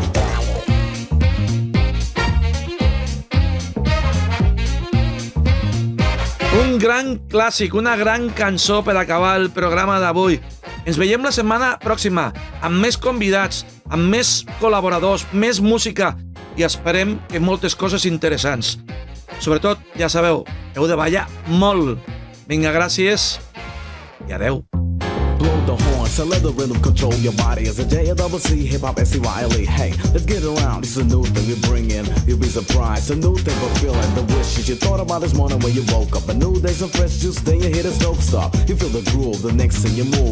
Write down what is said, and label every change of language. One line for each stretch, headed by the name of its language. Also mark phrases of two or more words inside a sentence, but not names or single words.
Catalan: Un gran clàssic, una gran cançó per acabar el programa d'avui. Ens veiem la setmana pròxima amb més convidats, amb més col·laboradors, més música i esperem que moltes coses interessants. Sobretot, ja sabeu, heu de ballar molt. Vinga, gràcies i adeu.
English: Blow the horn, so let the rhythm control your body. As a J-double-C, hip-hop, S-C-Y-L-E. Hey, let's get around, it's a new thing we bring in. You'll be surprised, a new thing for feeling the wishes you thought about this morning when you woke up. A new day, some fresh juice, then you hit a dope stop. You feel the groove, the next thing you move.